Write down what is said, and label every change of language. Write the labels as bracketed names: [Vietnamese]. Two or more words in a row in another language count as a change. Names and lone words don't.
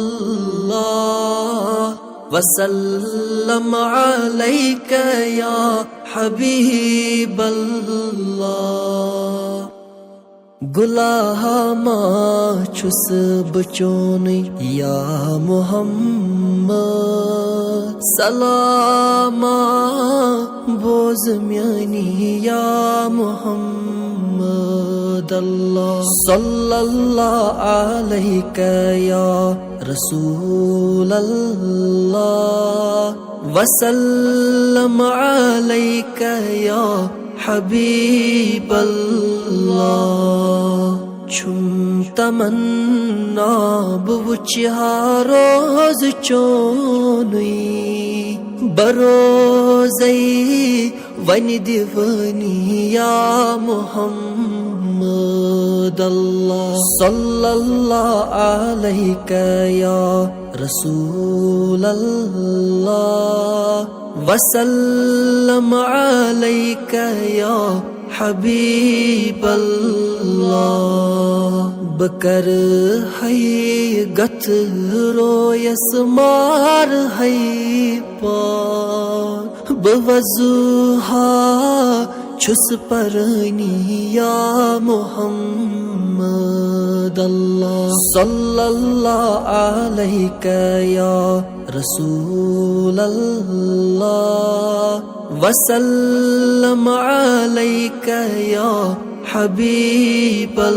[Arabic] اللہ وسلم علیکہ یا حبیب اللہ [Kashmiri] گلاہ ما چھس بچونی یا محمد سلاما بوز میانی یا [Arabic] محمد اللہ صلی اللہ علیکہ یا رسول اللہ وسلم علیکہ یا حبیب اللہ [Kashmiri] چھم تمنا بوچھا روز چونی بروزی ون دیونی یا محمد [Arabic] اللہ صلی اللہ علیکہ یا رسول اللہ وسلم علیکہ یا حبیب [Kashmiri] اللہ بکر ہے گت رویس مار ہے پار بوضوحا چھس پرنی یا محمد [Arabic] اللہ صلی اللہ علیکہ یا رسول اللہ وسلم علیکہ یا حبیب